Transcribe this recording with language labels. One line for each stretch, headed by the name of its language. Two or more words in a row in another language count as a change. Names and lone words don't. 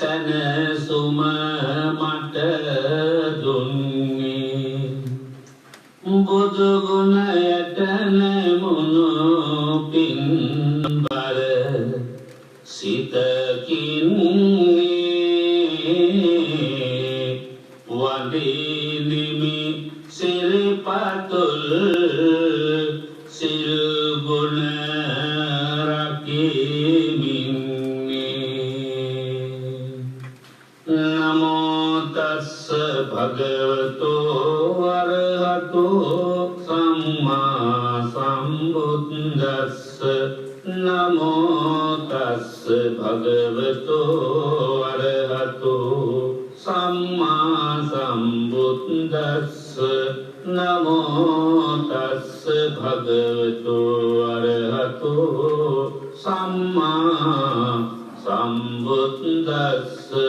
Sinhala: සනසුම මට දුන්නේ බුදු ගුණයට නැමුණු පින්බර සිතකින් වඳිනිමි සිරිපතුල් සිරුගුණ රකිමින්
Pali: නමෝ තස්ස භගවතෝ අරහතෝ සම්මා සම්බුද්දස්ස නමෝ තස්ස භගවතෝ අරහතෝ සම්මා සම්බුද්දස්ස නමෝ තස්ස භගවතෝ අරහතෝ සම්මා සම්බුද්දස්ස